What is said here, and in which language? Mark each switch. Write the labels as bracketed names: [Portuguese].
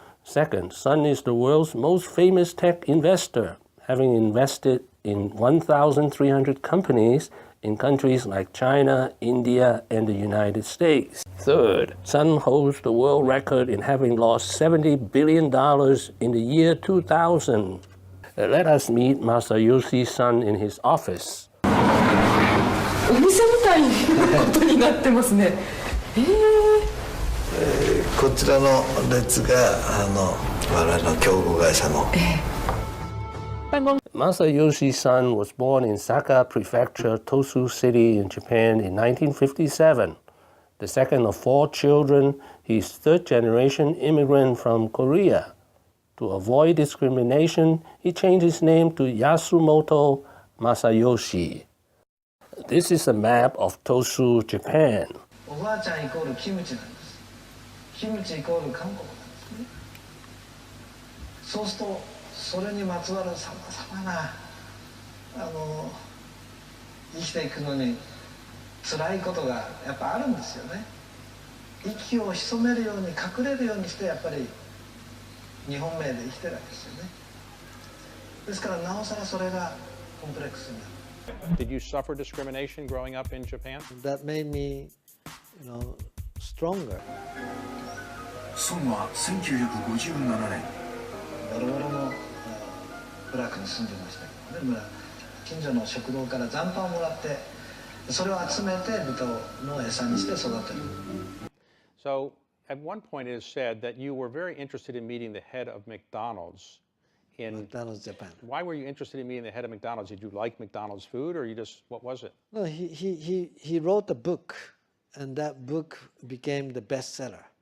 [English] Second, Son is the world's most famous tech investor, having invested in 1,300 companies in countries like China, India, and the United States. Third, Son holds the world record in having lost $70 billion in the year 2000. Let us meet Masayoshi Son in his office. [Japanese] お店みたいなことになってますね。こちらの列が我々の競合会社の。 [English] Masayoshi Son was born in Saka Prefecture, Tosu City in Japan in 1957. The second of 4 children, he's third-generation immigrant from Korea. To avoid discrimination, he changed his name to Yasumoto Masayoshi. This is a map of Tosu, Japan. [Japanese] おばあちゃんイコールキムチなんです。キムチイコール韓国なんですね。そうするとそれにまつわるさまざまな生きていくのに辛いことがやっぱあるんですよね。息を潜めるように隠れるようにしてやっぱり日本名で生きてるわけですよね。ですからなおさらそれがコンプレックスになる。 [English] Did you suffer discrimination growing up in Japan? That made me, stronger. [Japanese] 孫は1957年ボロボロの部落に住んでましたけどね。近所の食堂から残飯をもらってそれを集めて豚の餌にして育てる。 [English] So at one point it is said that you were very interested in meeting the head of McDonald's in McDonald's Japan. Why were you interested in meeting the head of McDonald's? Did you like McDonald's food, or you just, what was it? No, he wrote a book, and that book became the bestseller.